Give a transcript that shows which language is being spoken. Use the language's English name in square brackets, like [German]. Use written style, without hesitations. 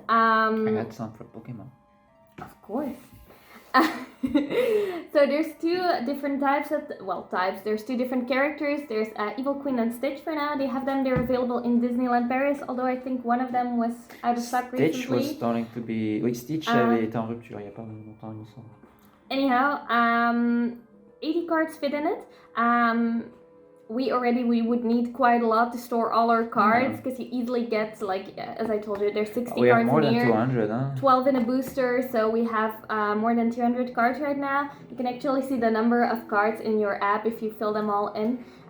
[English] I had some for Pokemon. Of course. So there's 2 different types. There's 2 different characters. There's Evil Queen and Stitch for now. They have them. They're available in Disneyland Paris. Although I think one of them was out of stock recently. Stitch was starting to be. [French] Oui, Stitch avait été en rupture il n'y a pas longtemps, il me semble. [English] Anyhow, 80 cards fit in it. We would need quite a lot to store all our cards because you easily get, like, as I told you, there's 60 we cards have more in than here, 200, huh? 12 in a booster, so we have more than 200 cards right now. You can actually see the number of cards in your app if you fill them all in.